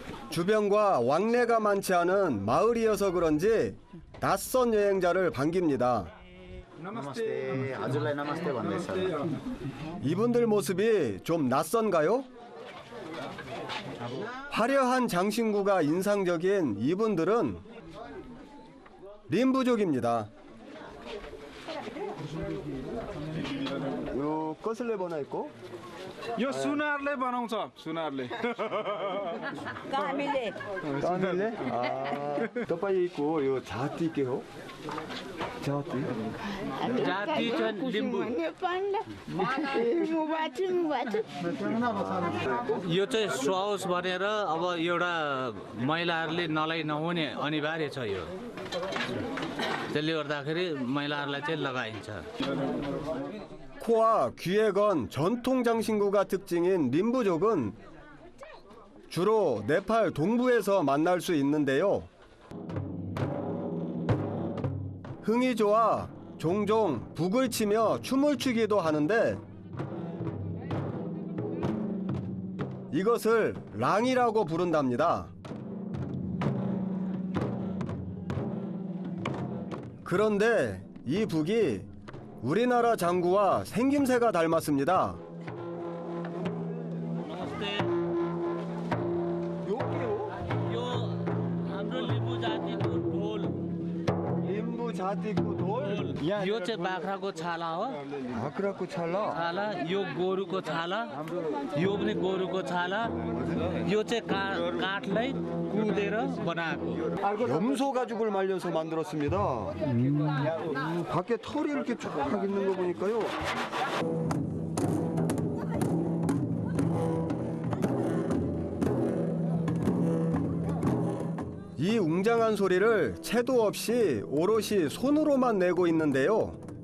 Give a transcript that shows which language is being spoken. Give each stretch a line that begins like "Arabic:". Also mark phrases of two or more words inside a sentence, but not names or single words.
Korean: 주변과 왕래가 많지 않은 마을이어서 그런지 낯선 여행자를 반깁니다.
Nepali: नमस्ते हजुरलाई नमस्ते भन्दैछ
Korean: 이분들 모습이 좀 낯선가요? 화려한 장신구가 인상적인 이분들은 림부족입니다.
Nepali: 요 कसले बनाएको? यो सुनारले बनाउँछ सुनारले कामीले कामीले? तपाईँको यो जाति के हो? जाति? जाति चाहिँ लिम्बू यो चाहिँ सुहाओस् भनेर अब एउटा महिलाहरूले नलाइ नहुने अनिवार्य छ यो त्यसले गर्दाखेरि महिलाहरूलाई चाहिँ लगाइन्छ
Korean: 코와 귀에 건 전통 장신구가 특징인 림부족은 주로 네팔 동부에서 만날 수 있는데요. 흥이 좋아 종종 북을 치며 춤을 추기도 하는데 이것을 랑이라고 부른답니다. 그런데 이 북이 우리나라 장구와 생김새가 닮았습니다.
Nepali: लिम्बू जातिको ढोल यो चाहिँ बाख्राको छाला हो बाख्राको छाला छाला यो गोरुको छाला यो पनि गोरुको छाला यो चाहिँ काठलाई कुदेर बनाएको
Korean: 염소 가죽을 말려서 만들었습니다. 밖에 털이 이렇게 쫙 있는 거 보니까요. 이 웅장한 소리를 채도 없이 오롯이 손으로만 내고 있는데요.